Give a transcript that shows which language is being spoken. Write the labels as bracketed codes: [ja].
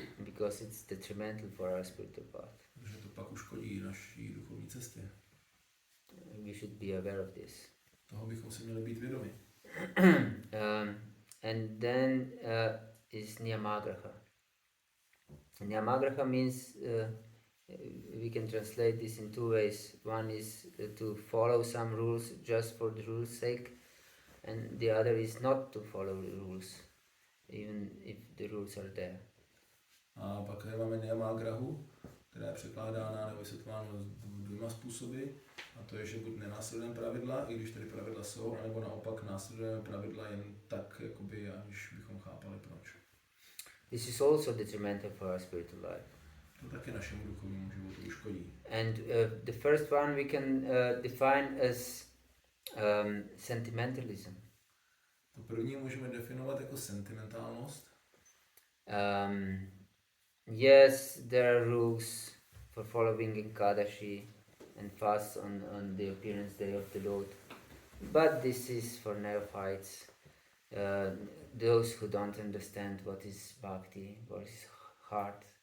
[en] Because it's detrimental for our spiritual path. [cs] Protože to pak uškodí naší duchovní cestě. [en] We should be aware of this. [cs] Toho bychom si měli být vědomi. [en] And then is Niyamagraha. Niyamagraha means we can translate this in two ways. One is to follow some rules just for the rules' sake, and the other is not to follow the rules, even if the rules are there. [cs] A pak tady máme Niyamagrahu, která je překládána nebo vysvětlována dvěma způsoby. A to je, že buď nenásledujeme pravidla, i když tady pravidla jsou, anebo naopak následujeme pravidla jen tak, jakoby, aniž bychom chápali proč. [en] This is also detrimental for our spiritual life. [cs] To taky našemu duchovnímu životu uškodí. [en] And the first one we can define as sentimentalism. [cs] To první můžeme definovat jako sentimentálnost. [en] Yes, there are rules for following Ekadashi and fast on the appearance day of the Lord, but this is for neophytes, those who don't understand what is bhakti, what is heart.